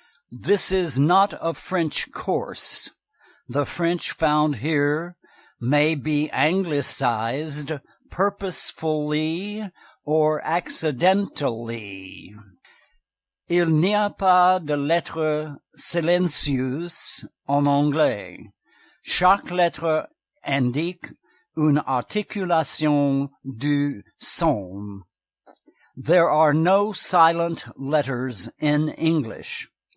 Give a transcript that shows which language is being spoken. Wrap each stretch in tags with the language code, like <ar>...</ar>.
<en>This is not a French course. The French found here may be anglicized purposefully or accidentally.</en> <fr>Il n'y a pas de lettre silencieuse en anglais. Chaque lettre indique une articulation du son.</fr> <en>There are no silent letters in English.</en>